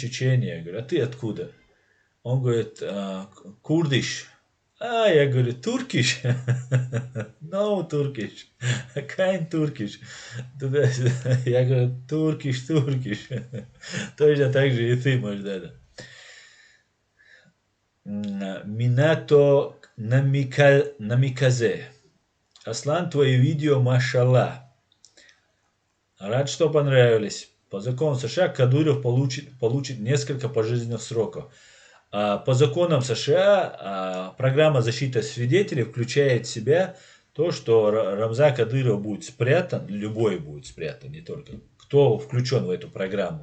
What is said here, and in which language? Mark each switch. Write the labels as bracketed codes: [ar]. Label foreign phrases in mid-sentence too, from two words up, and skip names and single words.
[ru] Я говорю, а ты откуда? Он говорит, курдиш. Я говорю, туркиш? [en] No, Turkish. [ru] Kein туркиш. Я говорю, туркиш. Точно так же и ты, Маждада. Минато намиказе. Аслан, твои видео, машаллах. Рад, что понравились. По закону США Кадыров получит несколько пожизненных сроков. По законам США программа защиты свидетелей включает в себя то, что Рамза Кадыров будет спрятан, любой будет спрятан, не только кто включен в эту программу.